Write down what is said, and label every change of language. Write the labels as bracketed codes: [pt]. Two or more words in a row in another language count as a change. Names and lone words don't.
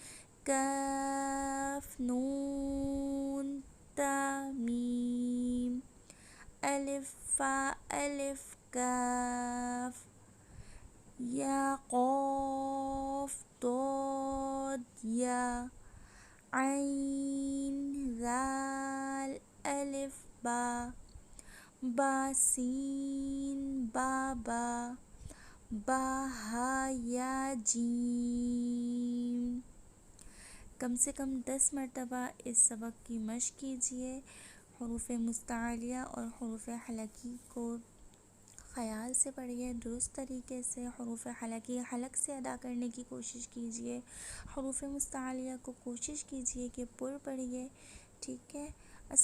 [ur] کاف نون تا میم الف فا الف کاف یا قاف ضاد یا عین ذال الف با با سین با با با ہا یا جیم۔ کم سے کم 10 مرتبہ اس سبق کی مشق کیجیے۔ حروف مستعلیہ اور حروف حلقی کو خیال سے پڑھیے، درست طریقے سے حروف حلقی حلق سے ادا کرنے کی کوشش کیجیے، حروف مستعلیہ کو کوشش کیجیے کہ پر پڑھیے، ٹھیک ہے۔